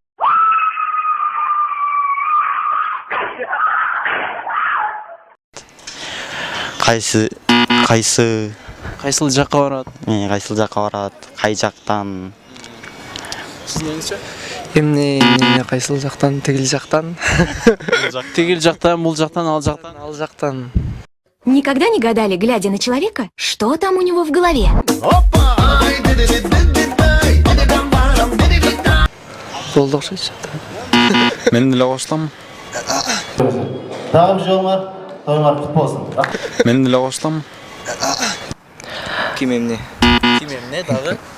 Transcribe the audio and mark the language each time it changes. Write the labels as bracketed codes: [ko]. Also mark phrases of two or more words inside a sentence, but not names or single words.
[ky] Кайсыл жакка барат? Кайсыл жакка барат, кай жактан. Сиздерчи? Эмне кайсыл жактан, тигил жактан. Тигил жактан, бул жактан, ал жактан. Ал жактан. [ru] Никогда не гадали, глядя на человека, что там у него в голове? [ky] Болду окшойт. Мен деле коштум. Дагы бир жолуңар, тоюңар кут болсун. Мен деле коштум. Ким эмне? Ким эмне дагы?